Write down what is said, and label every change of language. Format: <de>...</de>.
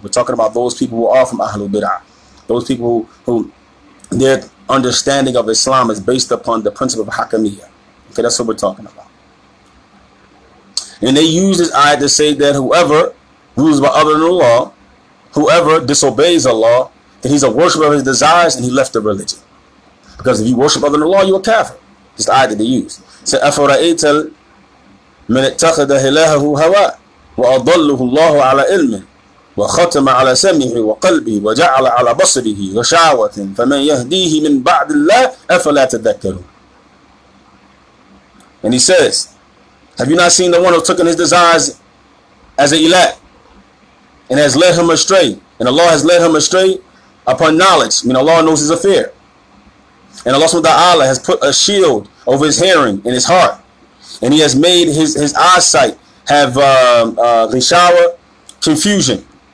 <en>We're talking about those people who are from Ahlul Bid'ah, those people who their understanding of Islam is based upon the principle of Hakamiyya. Okay, that's what we're talking about. And they use this ayat to say that whoever rules by other than Allah, whoever disobeys Allah, then he's a worshiper of his desires and he left the religion. Because if you worship other than Allah, you're a kafir. This is the ayat that they use. So,</en> <ar>أَفَرَأَيْتَ مَنِ اتَّخَذَ إِلَهَهُ هَوَاهُ وَأَضَلَّهُ اللَّهُ عَلَى عِلْمٍ وختم على سمعه وقلبه وجعل على بصره غشاوة فمن يهديه من بعد الله أفلا تذكرون.</ar> <en>And he says, have you not seen the one who took in his desires as an ilah and has led him astray, and Allah has led him astray upon knowledge? I mean, Allah knows his affair, and Allah subhanahu wa ta'ala has put a shield over his hearing and his heart, and he has made his eyesight have ghishawa, confusion.</en>